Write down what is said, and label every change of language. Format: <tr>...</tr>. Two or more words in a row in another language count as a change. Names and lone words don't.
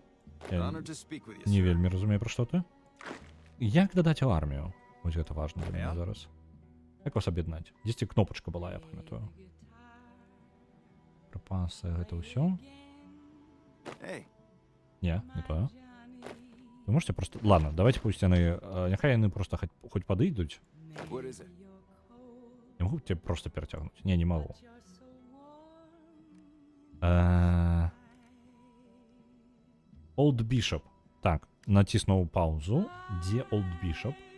<be>Не вельмі разумею, пра што ты. Як дадаць у армію? Вось гэта важна для мяне зараз. Як вас аб'яднаць? Дзесьці кнопачка была, я памятаю. Прапасы, гэта ўсё? Не тое.</be> <ru>Вы можете просто... Ладно, давайте пусть яны...</ru> <be>Няхай яны просто хоть падыйдуць.</be> <ru>Не могу тебе просто перацягнуць? Не могу. Old Bishop.</ru> <be>Так, націснуў паузу. Дзе Old Bishop?</be>